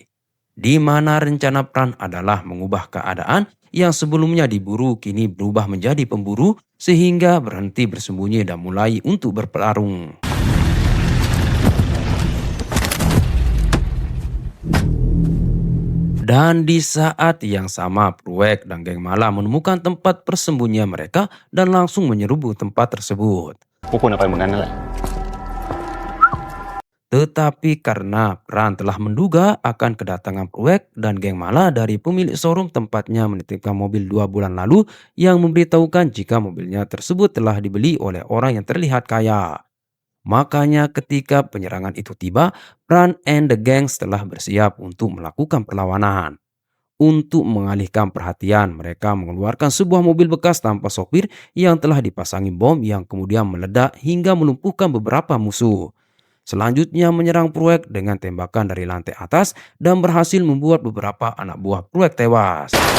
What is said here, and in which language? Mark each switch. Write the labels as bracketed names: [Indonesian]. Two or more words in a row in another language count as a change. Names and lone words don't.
[Indonesian] Di mana rencana Pran adalah mengubah keadaan yang sebelumnya diburu kini berubah menjadi pemburu sehingga berhenti bersembunyi dan mulai untuk bertarung. Dan di saat yang sama Pruek dan geng Mala menemukan tempat persembunyian mereka dan langsung menyerbu tempat tersebut. [Thai] พวกคุณเอาไปหมดนั้นนั่นแหละ [Indonesian] Tetapi karena Pran telah menduga akan kedatangan Pruek dan geng Mala dari pemilik showroom tempatnya menitipkan mobil 2 bulan lalu yang memberitahukan jika mobilnya tersebut telah dibeli oleh orang yang terlihat kaya. Makanya ketika penyerangan itu tiba, Pran [English] and the gangs [Indonesian] telah bersiap untuk melakukan perlawanan. Untuk mengalihkan perhatian, mereka mengeluarkan sebuah mobil bekas tanpa sopir yang telah dipasangi bom yang kemudian meledak hingga melumpuhkan beberapa musuh. Selanjutnya menyerang Pruek dengan tembakan dari lantai atas dan berhasil membuat beberapa anak buah Pruek tewas.